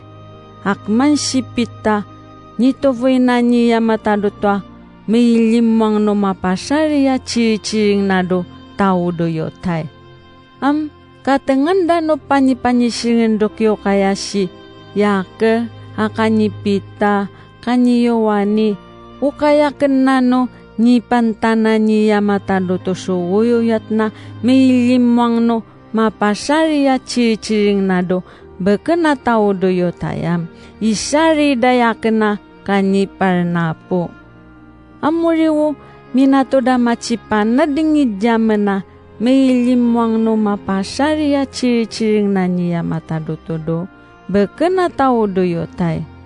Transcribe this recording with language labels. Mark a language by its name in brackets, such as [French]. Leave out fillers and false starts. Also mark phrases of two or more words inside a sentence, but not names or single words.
[Yami] Hakman sipita nitovoy na niya matadutwa may limang no mapasari ya ciri-ciring nado tao do yotay. Katenganda no panyi-panyi dokyo kaya si yake akanyi pita kanyi yowani ukaya kenano ni pantana ni yamataduto suwuyo yatna may limang no mapasari ya ciri-ciring nado bekena tao do yotayam isari dayakena kanyi parnapo. Amuriwo minatoda macipan na dingi jamena may limang no mapasari ya ciri-ciring na niya mataduto do bekena tao do yotay.